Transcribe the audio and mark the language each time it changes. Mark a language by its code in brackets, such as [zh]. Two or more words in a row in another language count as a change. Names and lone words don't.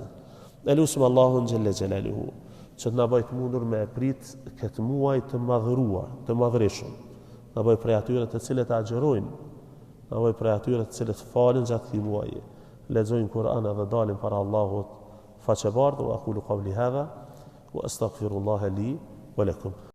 [sq] E lusim Allahun [ar] جل جلاله [sq] që të na bëjë të mundur me prit këtë muaj të madhëruar, të madhërishëm. Na bëjë prej atyre të cilët agjerojnë, na bëjë prej atyre të cilët falin gjatë këtij muaji, lexojnë Kur'an dhe dalin para Allahut faqebardh. [ar] وأقول قولي هذا وأستغفر الله لي ولكم.